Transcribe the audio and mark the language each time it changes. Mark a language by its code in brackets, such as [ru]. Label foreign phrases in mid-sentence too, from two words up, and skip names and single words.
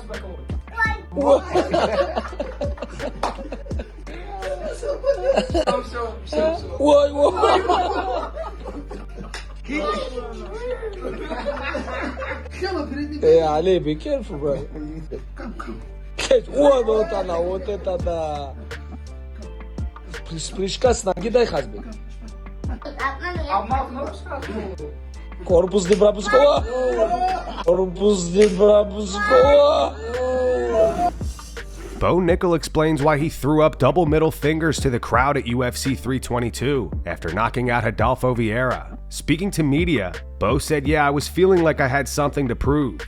[en] Hey, Ali, be careful, bro. Catch one [ru] вот это да. Пришкас на гидай хазбе. Корпус де Брабускова. [en] Bo Nickal explains why he threw up double middle fingers to the crowd at UFC 322 after knocking out Rodolfo Vieira. Speaking to media, Bo said, "Yeah, I was feeling like I had something to prove.